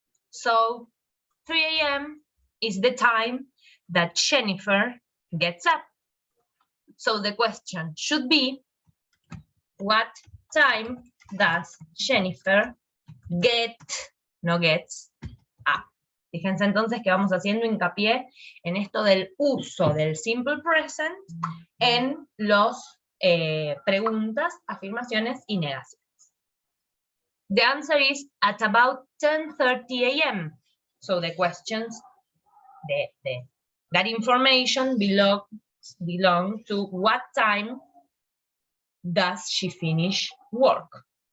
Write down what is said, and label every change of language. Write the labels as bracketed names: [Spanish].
[English] So 3 a.m. is the time that Jennifer gets up. So the question should be, what time does Jennifer gets up? [Spanish] Fíjense entonces que vamos haciendo hincapié en esto del uso del simple present en los preguntas, afirmaciones y negaciones. [English] The answer is at about 10:30 a.m. So the questions, that information belong to what time does she finish work?